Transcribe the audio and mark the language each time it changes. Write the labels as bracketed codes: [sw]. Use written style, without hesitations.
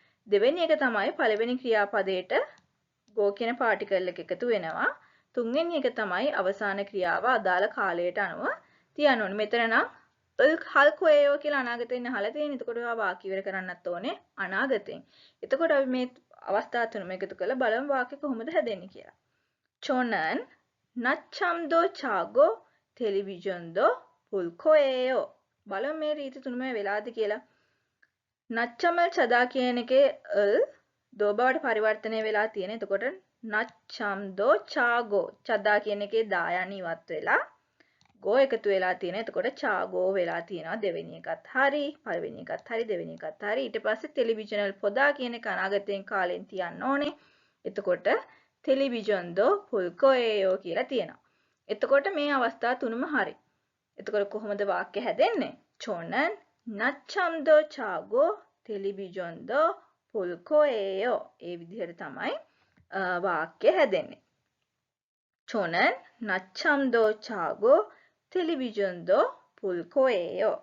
[si] දෙවෙනි එක තමයි පළවෙනි ක්‍රියාපදයට go කියන පාටිකල් එක එකතු වෙනවා. තුන්වෙනි එක තමයි අවසාන ක්‍රියාව අදාළ කාලයට අනුව තියන්න ඕනේ. මෙතන නම් හල්කොයෝ කියලා අනාගතයෙන් අහලා තියෙන. එතකොට ඔයා වාක්‍ය ඉවර කරන්නත් ඕනේ අනාගතයෙන්. එතකොට අපි මේ අවස්ථා තුනම එකතු කරලා බලමු වාක්‍ය කොහොමද හැදෙන්නේ කියලා. [ko] 저는 낮잠도 자고 텔레비전도 볼 거예요. [si] බලමු මේ රීති තුනම වෙලාද කියලා. නච්චමල් චදා කියන එකේ දෝ බවට පරිවර්තනය වෙලා තියෙන. එතකොට නච්චම්දෝ චාගෝ චදා කියන එකේ දායන් ඉවත් වෙලා ගෝ එකතු වෙලා තියෙන. එතකොට චාගෝ වෙලා තියෙනවා. දෙවෙනි එකත් හරි, පළවෙනි එකත් හරි, දෙවෙනි එකත් හරි. ඊට පස්සේ ටෙලිවිෂනල් පොදා කියන එක අනාගතයෙන් කාලෙන් තියන්න ඕනේ. එතකොට ටෙලිවිෂන්දෝ පුල්කොයෝ කියලා තියෙනවා. එතකොට මේ අවස්ථා තුනම හරි. එතකොට කොහොමද වාක්‍ය හැදෙන්නේ? [ko] 저는 낮잠도 자고 텔레비전도 볼 거예요. [si] ඒ විදිහට තමයි වාක්‍ය හැදෙන්නේ. [ko] 저는 낮잠도 자고 텔레비전도 볼 거예요.